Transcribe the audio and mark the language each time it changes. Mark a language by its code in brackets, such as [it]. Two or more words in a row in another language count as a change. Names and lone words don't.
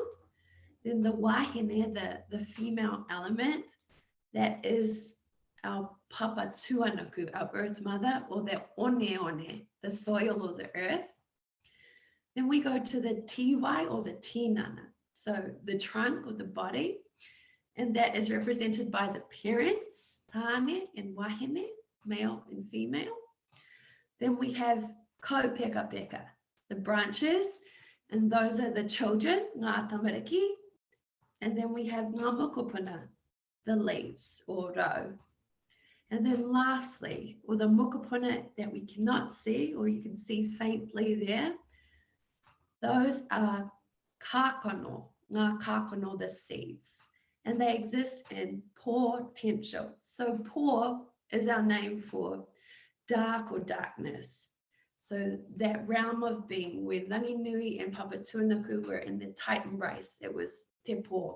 [en] Then the wahine, the female element, that is our [mi] papa tuanuku, [en] our earth mother, or the one, the soil or the earth. Then we go to the tiwai or the tinana, so the trunk or the body, and that is represented by the parents, tane and wahine, male and female. Then we have [mi] kaupeka peka, [en] the branches, and those are the children, [mi] ngā tamariki. [en] And then we have [mi] ngā mokopuna, [en] the leaves or rau. And then lastly, or the mokopuna that we cannot see, or you can see faintly there, those are kākono, [mi] ngā kākono, [en] the seeds. And they exist in potential. So po is our name for dark or darkness. So that realm of being where Ranginui and Papatuanuku were in the tight embrace, it was [mi] te po.